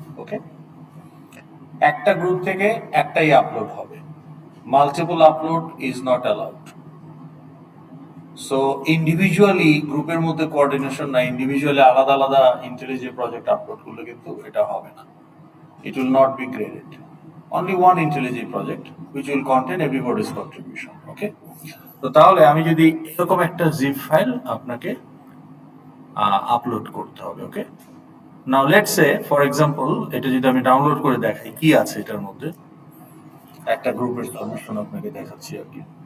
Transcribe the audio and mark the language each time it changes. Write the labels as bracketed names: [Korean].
[Bangla] ওকে, একটা গ্রুপ থেকে একটাই আপলোড হবে, multiple upload is not allowed. So individually গ্রুপের মধ্যে কোঅর্ডিনেশন না, ইন্ডিভিজুয়ালি আলাদা আলাদা IntelliJ প্রজেক্ট আপলোড করলে কিন্তু এটা হবে না, [English] it will not be graded. Only one IntelliJ project which will contain everybody's contribution. [Bangla] Okay, তো তাহলে আমি যদি এরকম একটা জিপ ফাইল আপনাকে আপলোড করতে হবে। ওকে, [English] now let's say for example [Bangla] এটা যদি আমি ডাউনলোড করে দেখাই কি আছে এটার মধ্যে, একটা গ্রুপের সাবমিশন আপনাকে দেখাচ্ছি আর কি।